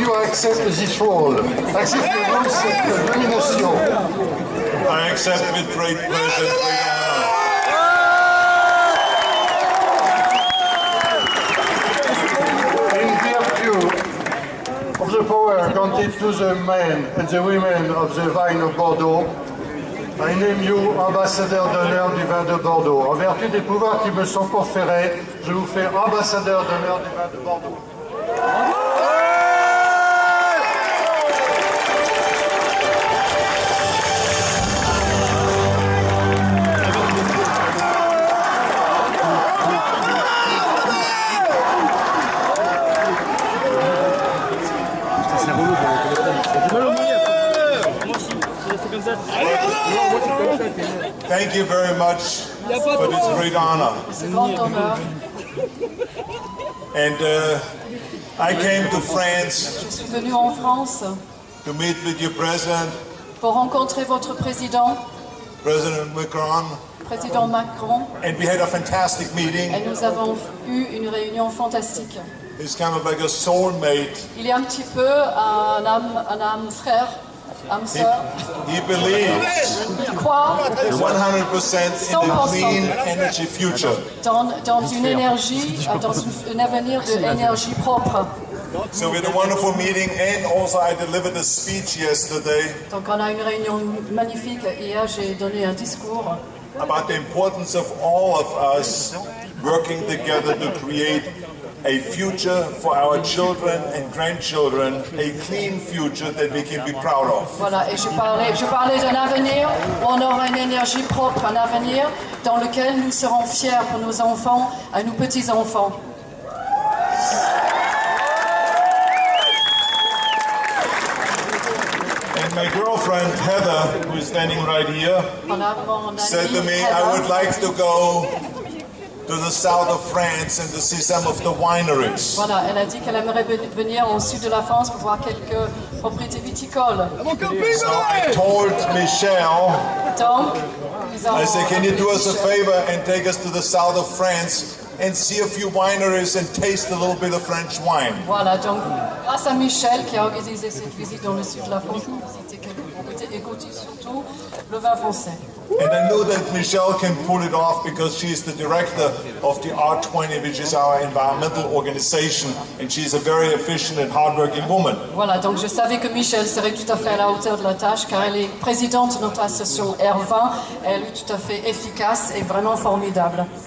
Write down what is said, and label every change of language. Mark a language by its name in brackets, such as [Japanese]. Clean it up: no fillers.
[English] accept this role? [French] Acceptez-vous cette nomination? [English] I accept with great pleasure and great honor. In virtue of the power granted to the men and the women of the Vine of Bordeaux, I name you [French] ambassadeur d'honneur du vin de Bordeaux. En vertu des pouvoirs qui me sont conférés, je vous fais ambassadeur d'honneur du vin de Bordeaux. [English] Thank you very much for this great honor. And I came to France [French] Je suis venu en France [English] to meet with your president, [French] pour rencontrer votre président, [English] President Macron, [French] président Macron, [English] and we had a fantastic meeting. [French] et nous avons eu une réunion fantastique. [English] He's kind of like a soulmate. [French] Il est un petit peu un âme frère, âme sœur. [English] He believes [French] Il croit [English] 100% in a clean energy future. [French] dans une énergie, dans un avenir d'énergie propre. [English] So we had a wonderful meeting, and also I delivered a speech yesterday [French] Donc on a une réunion magnifique. Hier, j'ai donné un discours [English] about the importance of all of us working together to create a future for our children and grandchildren, a clean future that we can be proud of. [French] Voilà, et je parlais d'un avenir où on aura une énergie propre, un avenir dans lequel nous serons fiers pour nos enfants et nos petits-enfants. [English] And my girlfriend Heather, who is standing right here, said to me, I would like to go to the south of France and to see some of the wineries. [French] Voilà, elle a dit qu'elle aimerait venir au sud de la France pour voir quelques propriétés viticoles. [English] So I told Michelle, [French] Donc, [English] I said, can you do us a favor and take us to the south of France and see a few wineries and taste a little bit of French wine? [French] Voilà, donc grâce à Michel qui a organisé cette visite dans le sud de la France, pour visiter quelques propriétés et goûter surtout le vin français. [English] And I know that Michelle can pull it off because she is the director of the R20, which is our environmental organization, and she's a very efficient and hardworking woman. [French] Voilà, donc je savais que Michel serait tout à fait à la hauteur de la tâche car elle est présidente de notre association R20. Elle est tout à fait efficace et vraiment formidable.